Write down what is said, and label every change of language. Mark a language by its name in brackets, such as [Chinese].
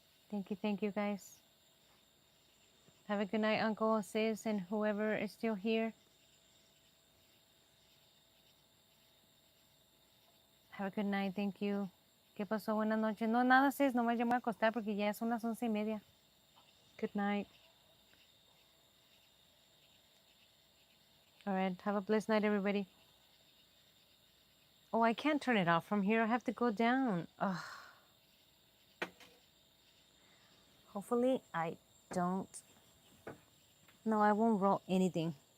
[English] Thank you, guys. Have a good night, Uncle, Sis, and whoever is still here. Have a good night, thank you. [Spanish] ¿Qué pasó? Buenas noches. No, nada, Sis, nomás yo me voy a acostar porque ya son las 11:30. [English] Good night. All right, have a blessed night, everybody. Oh, I can't turn it off from here. I have to go down. Ugh. Hopefully, I don't. No, I won't roll anything.